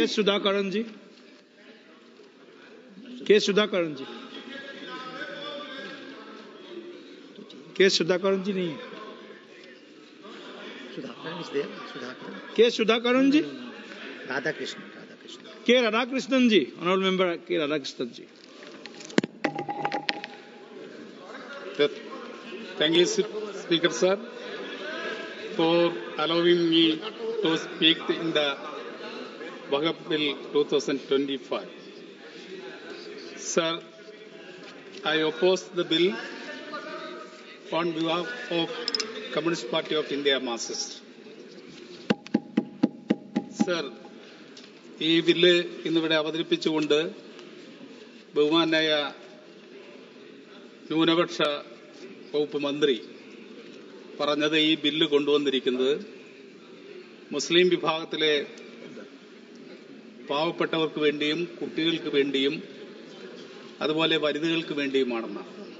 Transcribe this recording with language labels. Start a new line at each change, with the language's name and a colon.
Hindi: के सुधाकरण जी के सुधाकरण जी नहीं है। के सुधाकरण जी, के राधाकृष्णन जी, ऑनरेबल मेंबर के राधाकृष्णन जी।
English: Thank you, Speaker Sir, for allowing me to speak in the Waqf Bill 2025. Sir, I oppose the bill on behalf of Communist Party of India Marxist.
Malayalam: Sir, ഈ bill ഇന്നിവിടെ അവതരിപ്പിച്ചുകൊണ്ട് ബഹുമാനായ ന്യൂനപക്ഷ വകുപ്പ് മന്ത്രി പറഞ്ഞത്, ഈ ബില്ല് കൊണ്ടുവന്നിരിക്കുന്നത് മുസ്ലിം വിഭാഗത്തിലെ പാവപ്പെട്ടവർക്ക് വേണ്ടിയും കുട്ടികൾക്ക് വേണ്ടിയും അതുപോലെ വനിതകൾക്ക് വേണ്ടിയുമാണെന്നാണ്.